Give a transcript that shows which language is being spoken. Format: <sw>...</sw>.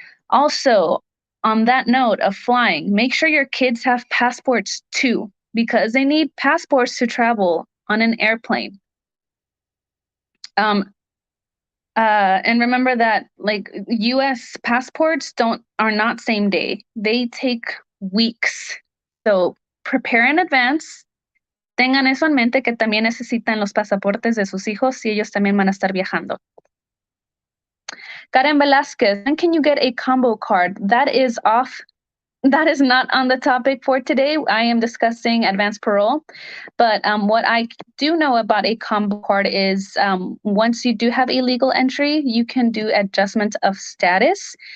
<en>Also, on that note of flying, make sure your kids have passports too, because they need passports to travel on an airplane. And remember that like US passports are not same day. They take weeks. So prepare in advance.</en> <es>Tengan eso en mente que también necesitan los pasaportes de sus hijos si ellos también van a estar viajando.</es> <en>Karen Velasquez, when can you get a combo card? That is off. That is not on the topic for today. I am discussing advance parole. But what I do know about a combo card is once you do have a legal entry, you can do adjustment of status.</en>